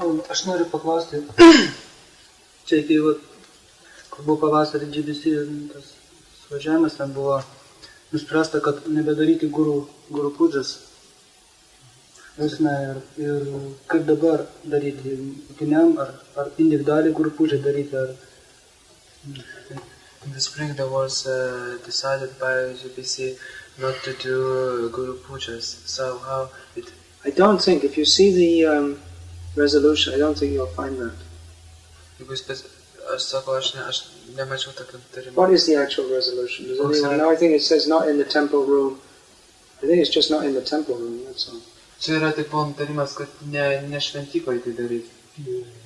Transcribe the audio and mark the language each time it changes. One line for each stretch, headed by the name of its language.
Lithuanian: Aš noriu paklausti, čia kai kur buvo pavasarį GBC tas suvažiavimas, ten buvo nuspręsta, kad nebedaryti guru pūdžas. Ir kaip dabar daryti, mokiniam, ar individualiai guru pūdžą daryti, ar...
English: In the spring there was decided by GBC not to do guru pujas. So how it... I don't think, if you see the resolution, I don't think you'll find that.
Lithuanian: Jeigu aš sakau, aš nemačiau tokio nutarimo.
English: What is the actual resolution? Does anyone know? I think it says not in the temple room. I think it's just not in the temple room, that's all.
Lithuanian: Čia yra tik nutarimas, kad ne šventyklai tai daryti.